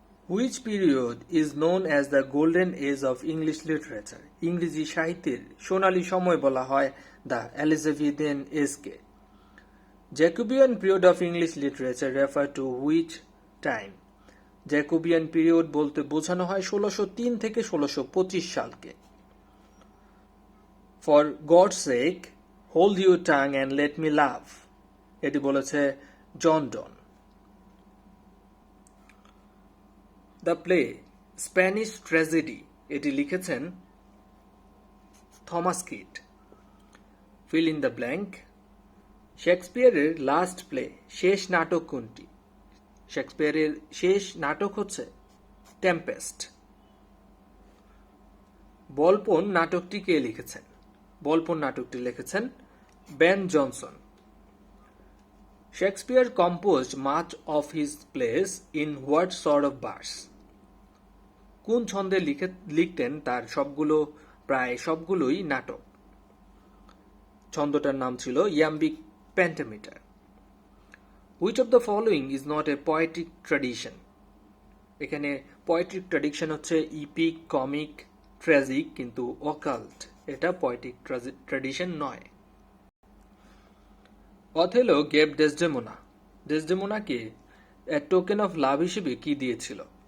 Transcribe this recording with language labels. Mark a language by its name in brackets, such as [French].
[English] Which period is known as the golden age of English literature? [Bangla] ইংরেজি সাহিত্যের সোনালী সময় বলা হয় the Elizabethan age-কে। [English] Jacobean period of English literature refer to which time? [Bangla] Jacobian period বলতে বোঝানো হয় 1603 থেকে 1625 সালকে। [English] For God's sake, hold your tongue and let me laugh. [Bangla] এটি বলেছে জন ডন। দ্য প্লে স্প্যানিশ ট্র্যাজেডি, এটি লিখেছেন Thomas Kyd. [English] Fill in the blank. [Bangla] শেক্সপিয়ারের last play, শেষ নাটক কোনটি? শেক্সপিয়ারের শেষ নাটক হচ্ছে টেম্পেস্ট। বলপন নাটকটি কে লিখেছেন? বলপন নাটকটি লিখেছেন Ben Jonson. [English] Shakespeare composed much of his plays in what sort of verse? [Bangla] কোন ছন্দে লিখতেন তার প্রায় সবগুলোই নাটক? ছন্দটার নাম ছিল ইয়াম্বিক pentameter. [English] Which of the following is not a poetic tradition? [Bangla] এখানে poetic tradition হচ্ছে ইপিক, কমিক, ট্র্যাজিক, কিন্তু অকাল্ট এটা poetic tradition নয়। [English] Othello gave Desdemona. [Bangla] ডেসডেমোনাকে [English] a token of love [Bangla] হিসেবে কি দিয়েছিল?